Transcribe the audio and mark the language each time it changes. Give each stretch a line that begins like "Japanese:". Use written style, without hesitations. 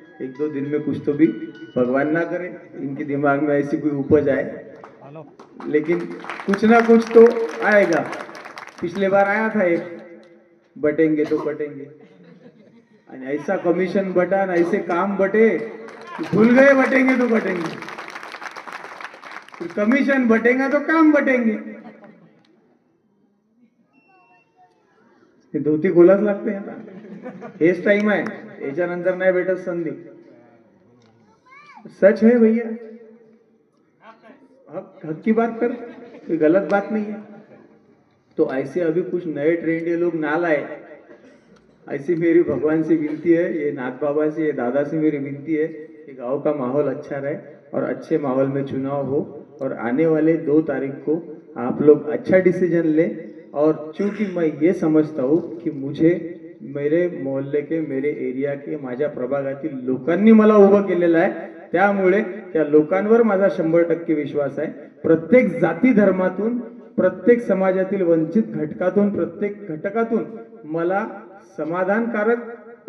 Hindi: 1-2 दिन में कुछ तो भी भगवान ना करे इनके दिमाग में ऐसी कोई उपज आए, लेकिन कुछ ना कुछ तो आएगा. पिछले बार आया था एक, बटेंगे तो बटेंगे, और ऐसा कमीशन बटा, ऐसे काम बटे, भूल गए बटेंगे तो बटेंगे. कमिशन बटेगा तो काम बटेंगे.
Marathi: धोती खोलाच लागते आता. हेच टाइम आहे, याच्यानंतर नाही भेटत संधी.
Hindi: सच है भैया, हक की बात कर, कोई गलत बात नहीं है. तो ऐसे अभी कुछ नए ट्रेंड ये लोग ना लाए. ऐसी मेरी भगवान से विनती है, ये नाथ बाबा से, ये दादा से मेरी विनती है कि गांव का माहौल अच्छा रहे और अच्छे माहौल में चुनाव हो, और आने वाले 2 तारीख को आप लोग अच्छा डिसीजन लें. और चूंकि मैं ये समजता हूँ कि मुझे मेरे मोहल्ले के, मेरे एरिया के,
Marathi: माझ्या प्रभागातील लोकांनी मला उभं केलेलं आहे, त्यामुळे त्या लोकांवर माझा 100% विश्वास आहे. प्रत्येक जाती धर्मातून, प्रत्येक समाजातील वंचित घटकातून, प्रत्येक घटकातून मला समाधानकारक